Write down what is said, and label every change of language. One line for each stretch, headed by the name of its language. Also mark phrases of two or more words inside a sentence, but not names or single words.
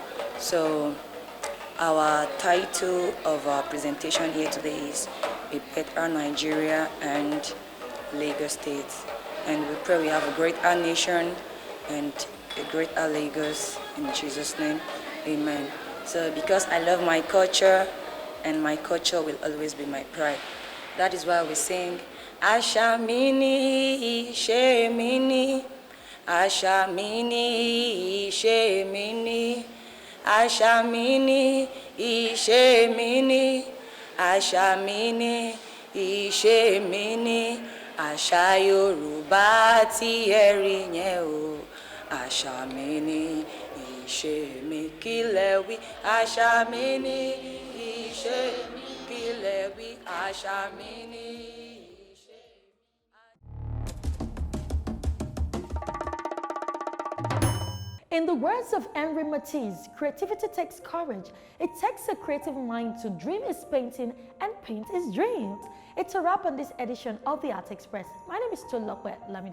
English: So our title of our presentation here today is A Better Nigeria and Lagos State. And we pray we have a great our nation and a great our Lagos in Jesus' name. Amen. So because I love my culture and my culture will always be my pride. That is why we sing Ashamini Shemini
Yoruba: Ashamini Shemini Ashamini Ishemini Ashamini Ishemini Àṣà Yorùbá tí ẹ rí yẹn o Ashamini Ishemi kílẹ̀ wí Ashamini Ishemi kílẹ̀ wí Ashamini.
English: In the words of Henri Matisse, creativity takes courage. It takes a creative mind to dream his painting and paint his dreams. It's a wrap on this edition of the Art Express. My name is Tolokwe Lamidi.